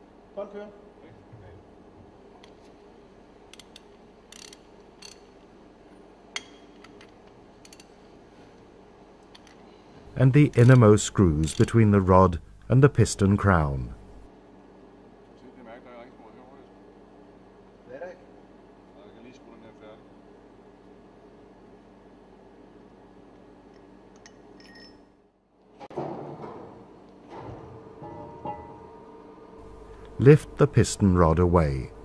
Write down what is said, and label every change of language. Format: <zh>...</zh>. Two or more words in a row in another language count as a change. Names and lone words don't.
<da>Bånd kører.</da> <en>And the innermost screws between the rod and the piston crown.</en> <da>Hvad er der ikke? Jeg kan lige skrue den her færdig.</da> <en>Lift the piston rod away.</en>